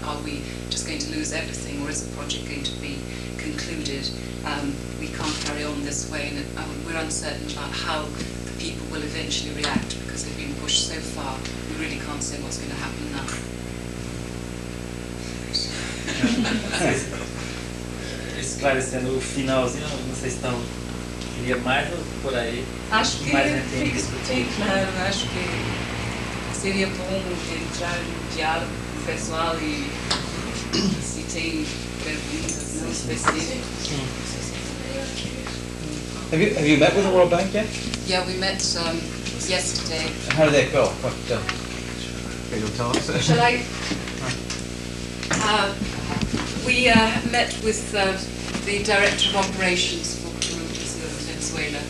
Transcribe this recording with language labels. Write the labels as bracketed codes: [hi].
[en] Are we just going to lose everything, or is the project going to be concluded? We can't carry on this way, and we're uncertain about how the people will eventually react, because they've been pushed so far. We really can't say what's going to happen now. [pt] Esclarecendo o finalzinho, não sei se estão... Queria mais ou por aí? Acho que mais tem que discutir. Claro, acho que seria bom entrar no diálogo com o pessoal e se tem perguntas não específicas. [en] Have you met with the World Bank yet? Yeah, we met yesterday. How did that go? What? You'll tell us. Shall I? We met with the Director of Operations for Venezuela.